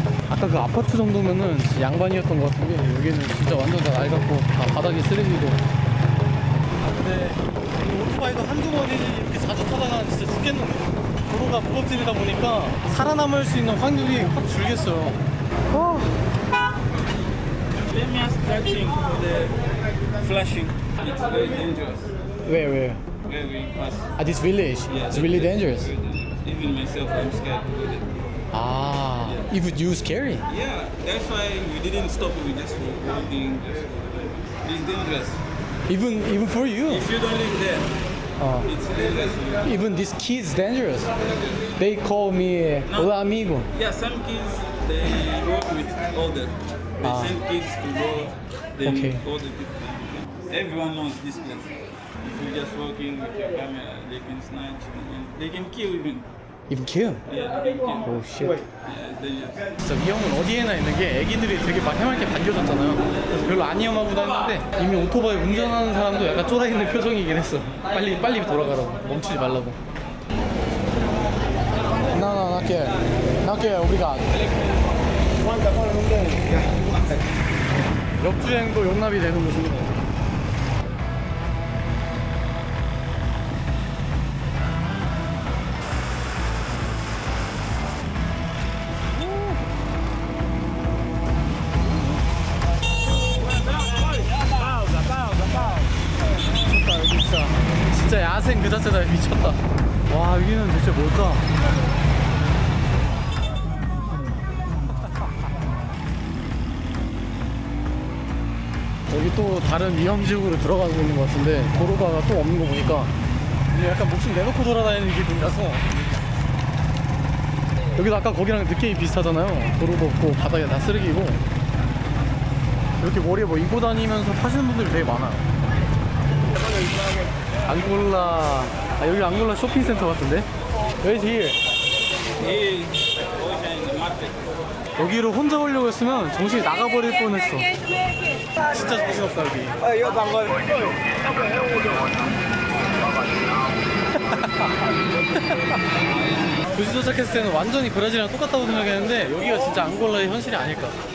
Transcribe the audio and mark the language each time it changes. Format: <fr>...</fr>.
<ko>아까 그 아파트 정도면은 진짜 양반이었던 것 같은데 여기는 진짜 완전 다 낡았고 다 바닥이 쓰레기고. 아 근데 이 오토바이도 한두 번이 이렇게 자주 타다가 진짜 죽겠는데. 도로가 무겁지르다 보니까 살아남을 수 있는 확률이 확 줄겠어요.</ko> <en>Let me ask that thing for the flashing. It's very dangerous. Where? Where we pass. At this village? Yeah, It's really dangerous. Very dangerous. Even myself, I'm scared to go there. Ah, even you scary? Yeah, that's why we didn't stop. We just were walking. It's dangerous. Even for you? If you don't live there, it's dangerous. Even these kids dangerous. They call me</en> <es>hola amigo.</es> <en>Yeah, some kids they work with older. They send kids to go. Then Okay. older people. Everyone knows this place. If you're just walking with your camera, they can snatch. And they can kill even. Even kill? Yeah, they can kill. Oh shit. Yeah, it's dangerous.</en> <ko>진짜 위험은 어디에나 있는 게 애기들이 되게 막 해맑게 반겨줬잖아요. 그래서 별로 안 위험하구나 했는데 이미 오토바이 운전하는 사람도 약간 쫄아있는 표정이긴 했어. 빨리 돌아가라고. 멈추지 말라고.</ko> <pt>Não, não, não quero. Não quero, obrigado.</pt> <ko>역주행도 용납이 되는 곳입니다. 미쳤다 여기 진짜 야생 그 자체다. 미쳤다. 와 여기는 대체 뭘까? 여기 또 다른 위험지역으로 들어가고 있는 것 같은데 도로가 또 없는 거 보니까 이제 약간 목숨 내놓고 돌아다니는 기분이라서. 여기도 아까 거기랑 느낌이 비슷하잖아요. 도로도 없고 바닥에 다 쓰레기고 이렇게 머리에 뭐 이고 다니면서 파시는 분들이 되게 많아요. 앙골라, 여기 앙골라 쇼핑센터 같은데? Where's here? He is ocean in the market. 여기를 혼자 오려고 했으면 정신이 나가버릴 뻔했어. 진짜 정신없다 여기. 도시 도착했을 때는 완전히 브라질이랑 똑같다고 생각했는데 여기가 진짜 앙골라의 현실이 아닐까.</ko>